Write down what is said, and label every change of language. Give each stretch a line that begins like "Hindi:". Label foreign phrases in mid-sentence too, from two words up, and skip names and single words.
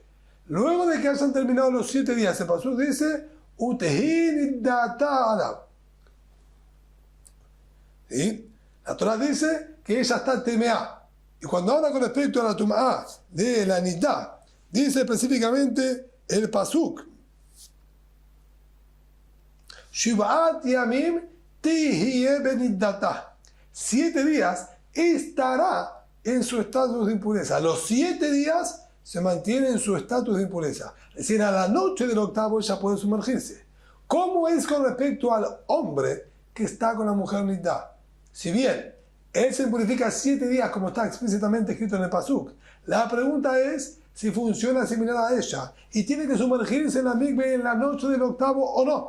Spanish: Luego de que hayan terminado los 7 días, el pasuk dice,
Hebrew: ותהי נדתה.
Spanish: ¿Sí? La Torah dice que ella está temeá. Y cuando habla con respecto a la tum'a de la nidá, dice específicamente el pasuk.
Hebrew: שבעת ימים תהיה בנדתה.
Spanish: 7 días estará en su estatus de impureza. Los 7 días se mantiene en su estatus de impureza. Es decir, a la noche del octavo ella puede sumergirse. ¿Cómo es con respecto al hombre que está con la mujer nidá? Si bien él se impurifica 7 días como está explícitamente escrito en el pasuk, la pregunta es si funciona similar a ella y tiene que sumergirse en la migbe en la noche del octavo o no.